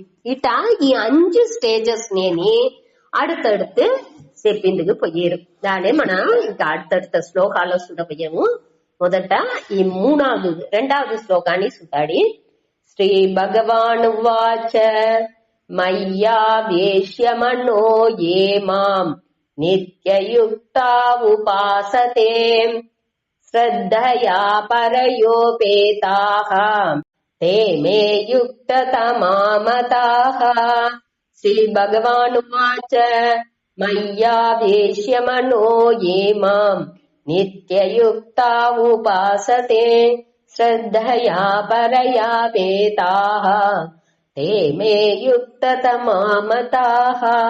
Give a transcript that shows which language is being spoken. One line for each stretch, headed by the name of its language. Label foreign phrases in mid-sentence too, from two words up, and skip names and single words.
Telugu: ఇట ఈ 5 స్టేజెస్ నేని அடுத்தடுத்து చెప్పిందుకు పోయారు. దానే మనం ఇంకా அடுத்தடுத்த శ్లోకాల్లో చూడబోయాము. మొదట ఈ 2వ శ్లోకాన్ని చూడాలి.
Sanskrit: శ్రీ భగవాన్ వాచ మయ్యా వేశ్యమనో ఏ మాం నిత్యయుక్తా ఉపాసతే శ్రద్ధయా పరయోపేతాః ते मे युक्ततमा मताः। श्रीभगवानुवाच मय्यावेश्य मनो ये माम् नित्ययुक्ता उपासते श्रद्धया परया पेताः ते मे युक्ततमा मताः।